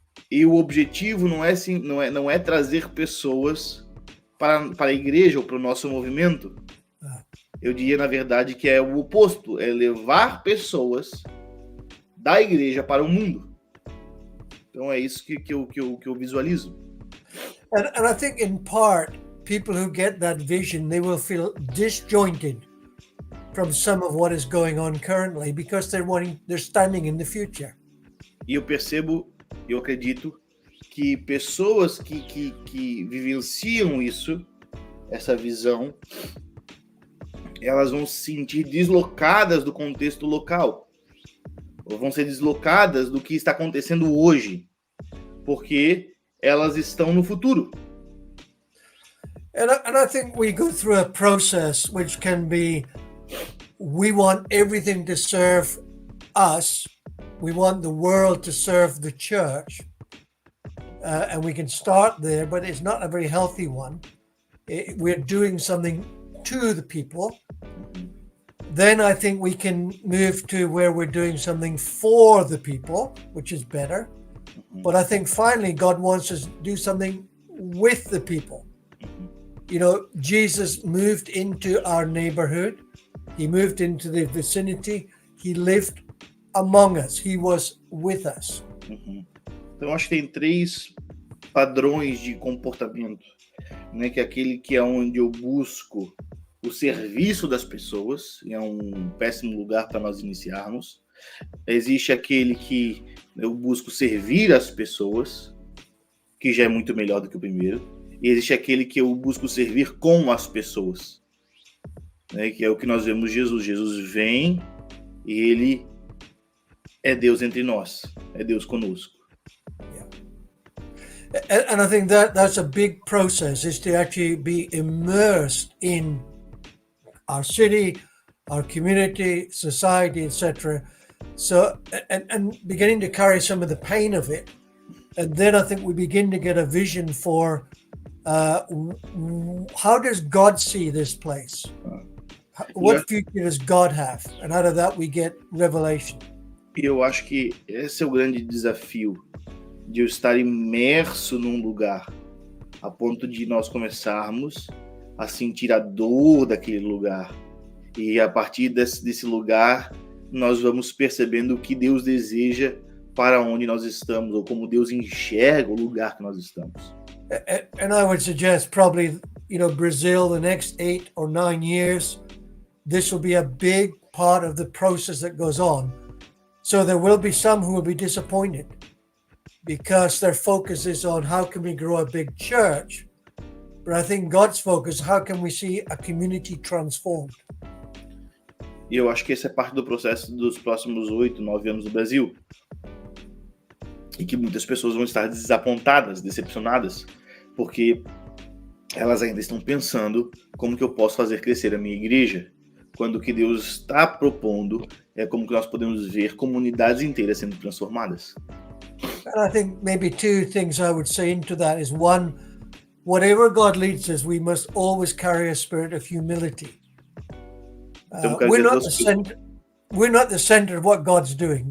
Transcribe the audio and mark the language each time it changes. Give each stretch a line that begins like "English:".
Portuguese: E o objetivo não é trazer pessoas para a igreja ou para o nosso movimento. Eu diria, na verdade, que é o oposto, é levar pessoas da igreja para o mundo. Então é isso que eu visualizo.
English: And I think in part, people who get that vision, they will feel disjointed from some of what is going on currently because they're standing in the future.
Portuguese: E eu acredito que pessoas que vivenciam isso, essa visão, elas vão se sentir deslocadas do contexto local, ou vão ser deslocadas do que está acontecendo hoje, porque elas estão no futuro.
English: And I think we go through a process which can be, we want everything to serve us. We want the world to serve the church. And we can start there, but it's not a very healthy one. We're doing something to the people. Then I think we can move to where we're doing something for the people, which is better. But I think finally God wants us to do something with the people. You know, Jesus moved into our neighborhood. He moved into the vicinity. He lived among us. He was with us.
Portuguese: Então, acho que tem 3 padrões de comportamento, né? Que é aquele que é onde eu busco o serviço das pessoas, e é um péssimo lugar para nós iniciarmos. Existe aquele que eu busco servir as pessoas, que já é muito melhor do que o primeiro. E existe aquele que eu busco servir com as pessoas, né? Que é o que nós vemos Jesus. Jesus vem e ele é Deus entre nós, é Deus conosco.
English: And I think that's a big process, is to actually be immersed in our city, our community, society, etc. So, and beginning to carry some of the pain of it. And then I think we begin to get a vision for how does God see this place? What future does God have? And out of that we get revelation.
Portuguese: E eu acho que esse é o grande desafio, de eu estar imerso num lugar, a ponto de nós começarmos a sentir a dor daquele lugar. E a partir desse lugar, nós vamos percebendo o que Deus deseja para onde nós estamos, ou como Deus enxerga o lugar que nós estamos.
English: And I would suggest probably, you know, Brazil, the next 8 or 9 years, this will be a big part of the process that goes on. So there will be some who will be disappointed because their focus is on how can we grow a big church. But I think God's focus, how can we see a community transformed?
Portuguese: E eu acho que essa é parte do processo dos próximos 8, 9 anos do Brasil. E que muitas pessoas vão estar desapontadas, decepcionadas, porque elas ainda estão pensando como que eu posso fazer crescer a minha igreja, quando o que Deus está propondo é como que nós podemos ver comunidades inteiras sendo transformadas.
English: And I think maybe 2 things I would say into that is, one, whatever God leads us, we must always carry a spirit of humility. We're not the center of what God's doing.